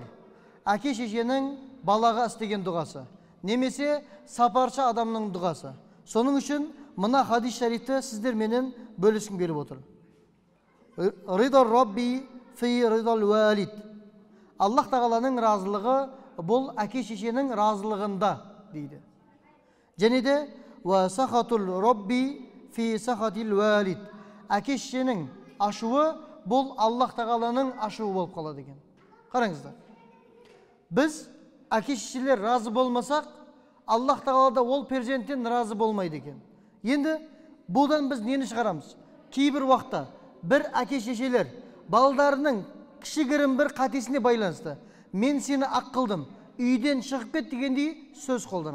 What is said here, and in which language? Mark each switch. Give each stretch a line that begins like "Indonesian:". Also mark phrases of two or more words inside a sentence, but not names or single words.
Kazakh: Әке шешенің балаға істеген дұғасы, немесе сапаршы адамның дұғасы. Соның үшін мына хадис шарифті сіздер менен бөліскім келіп отыр.
Arabic: رضا الرب في رضا الوالد.
Kazakh: Аллах тағаланың разылығы бұл әке шешенің разылығында дейді. Және де
Arabic: وسخط الرب في سخط الوالد.
Kazakh: Әке шешенің ашуы бұл Аллах тағаланың ашуы болып қалады деген. Қараңыздар. Біз әке шешелер разы болмасақ, Аллах тағалада ол перзенттен разы болмайды екен. Енді бұдан біз нені шығарамыз? Кейбір уақытта бір әке шешелер балдарының кішігірім бір қатесіне байланысты: «Мен сені ақ қылдым, үйден шығып кет» дегендей сөз қолданады.